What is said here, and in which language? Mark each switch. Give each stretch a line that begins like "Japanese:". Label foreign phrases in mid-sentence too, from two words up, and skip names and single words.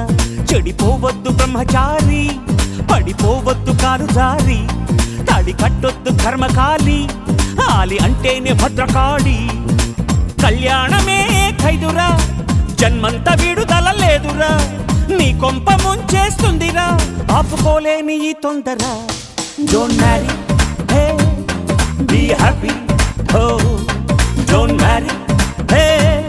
Telugu: చెడిపోవద్దు బ్రహ్మచారి, పడిపోవద్దు కారు జారి, తాడి కట్టొద్దు కర్మకాలి, ఆలి అంటేనే భద్రకాళి. కళ్యాణమే ఖైదురా, జన్మంత విడుదల లేదురా, నీ కొంప ముంచేస్తుందిరా, ఆపుకోలేని ఈ తొందర.
English: Don't marry, hey, be happy, oh, don't marry, hey.